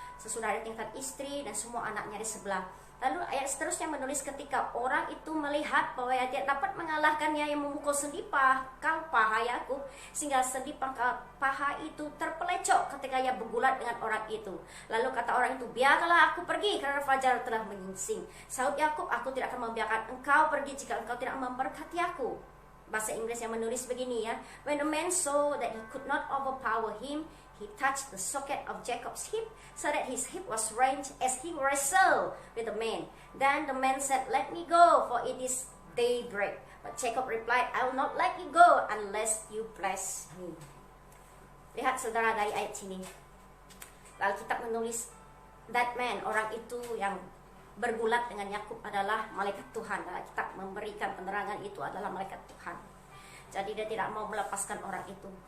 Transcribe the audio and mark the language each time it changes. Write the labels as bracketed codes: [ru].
[id] Sesudah dia tinggalkan istri dan semua anaknya di sebelah. Lalu ayat seterusnya menulis, ketika orang itu melihat bahwa dia dapat mengalahkannya yang memukul sendi paha Yakub, sehingga sendi paha itu terpelecok ketika ia bergulat dengan orang itu. Lalu kata orang itu, biarlah aku pergi karena fajar telah menyingsing. Sahut Yakub, aku tidak akan membiarkan engkau pergi jika engkau tidak memberkati aku. Bahasa Inggris yang menulis begini ya, [en] when the man saw that he could not overpower him, he touched the socket of Jacob's hip, so that his hip was wrenched as he wrestled with the man. Then the man said, let me go, for it is daybreak. But Jacob replied, I will not let you go unless you bless me. [id] Lihat saudara dari ayat sini, lalu kita menulis, [en] that man, [id] orang itu yang bergulat dengan Yakub adalah malaikat Tuhan. Kita memberikan penerangan itu adalah malaikat Tuhan. Jadi dia tidak mau melepaskan orang itu.